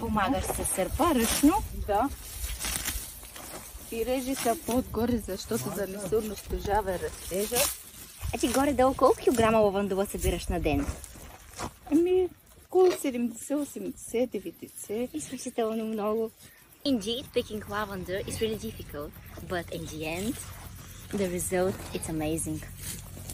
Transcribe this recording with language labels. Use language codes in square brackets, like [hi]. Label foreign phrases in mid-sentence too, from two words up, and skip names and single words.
[bg] Помагаш със сърпа ръчно. Да. И режи се по-отгоре, защото да не се унищожава растежа. А ти горе-долу колко килограма лавандула събираш на ден? Ами, около 70, 80, 90. Изключително много. [en] Indeed, picking lavender is really difficult, but in the end, the result is amazing.